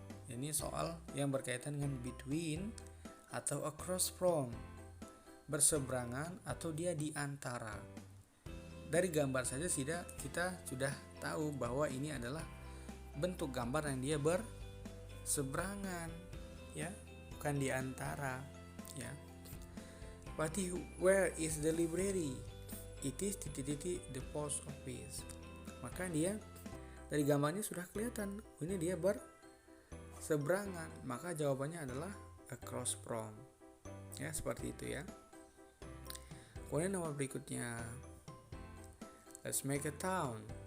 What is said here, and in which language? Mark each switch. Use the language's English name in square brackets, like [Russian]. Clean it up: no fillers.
[Indonesian] Ini soal yang berkaitan dengan between atau across from, berseberangan atau dia di antara. Dari gambar saja kita sudah tahu bahwa ini adalah bentuk gambar yang dia berseberangan, ya, bukan di antara, ya. [English] Berarti where is the library? It is the post office. [Indonesian] Maka dia dari gambarnya sudah kelihatan ini dia berseberangan, maka jawabannya adalah across from. Ya, seperti itu ya. Kemudian nomor berikutnya, [English] let's make a town.